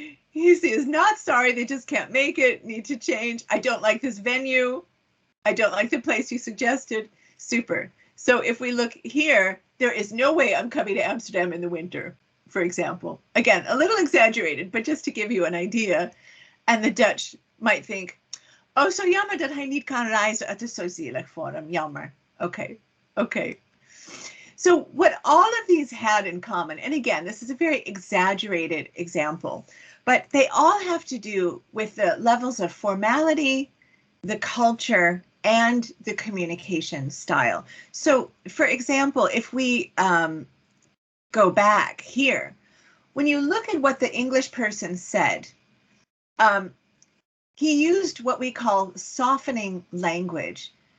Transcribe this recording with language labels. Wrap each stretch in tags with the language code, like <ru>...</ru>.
<en>He is not sorry, they just can't make it, need to change. I don't like this venue. I don't like the place you suggested. Super. So if we look here, there is no way I'm coming to Amsterdam in the winter, for example. Again, a little exaggerated, but just to give you an idea. And the Dutch might think, oh, so</en> <nl>jammer dat hij niet kan reizen. Het is zo zielig voor hem.</nl> <en>Jammer. Okay. Okay. So what all of these had in common, and again, this is a very exaggerated example, but they all have to do with the levels of formality, the culture, and the communication style. So for example, if we go back here, when you look at what the English person said, he used what we call softening language.</en>